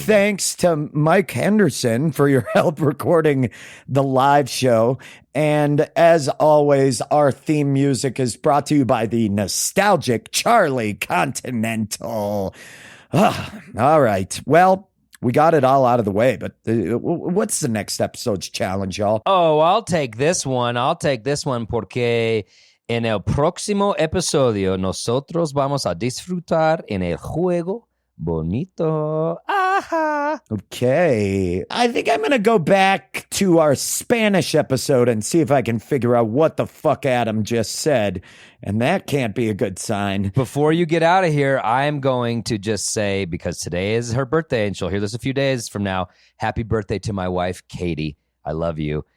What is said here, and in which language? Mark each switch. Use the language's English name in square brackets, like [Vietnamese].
[English] thanks to Mike Henderson for your help recording the live show. And as always, our theme music is brought to you by the nostalgic Charlie Continental. All right. Well, we got it all out of the way, but what's the next episode's challenge, y'all? Oh, I'll take this one [Spanish] porque en el próximo episodio nosotros vamos a disfrutar en el juego bonito. [English] Aha. Okay. I think I'm going to go back to our Spanish episode and see if I can figure out what the fuck Adam just said. And that can't be a good sign. Before you get out of here, I'm going to just say, because today is her birthday and she'll hear this a few days from now, happy birthday to my wife, Katie. I love you.